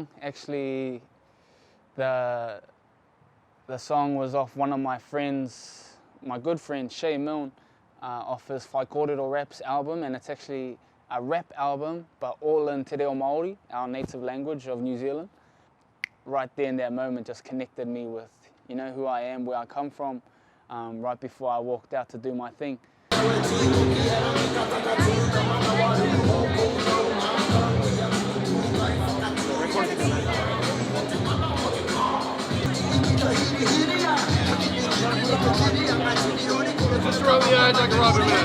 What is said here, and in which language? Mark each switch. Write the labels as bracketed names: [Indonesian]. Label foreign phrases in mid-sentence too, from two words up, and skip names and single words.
[English] Actually, the song was off one of my friends, my good friend Shay Milne, off his Whai Kōrero Raps album, and it's actually a rap album, but all in [Māori] te reo Maori, [English] our native language of New Zealand. Right there in that moment just connected me with, you know, who I am, where I come from, right before I walked out to do my thing. Just roll the eyes like a Robin man.